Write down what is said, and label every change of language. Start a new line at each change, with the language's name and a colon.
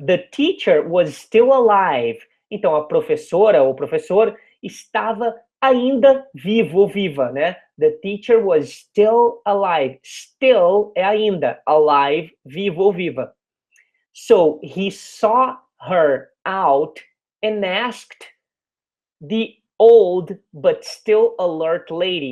English: The teacher was still alive.
Portuguese: Então, a professora ou professor estava ainda vivo ou viva, né?
English: The teacher was still alive. Still
Portuguese: é ainda.
English: Alive,
Portuguese: vivo ou viva.
English: So, he saw her out and asked the old but still alert lady.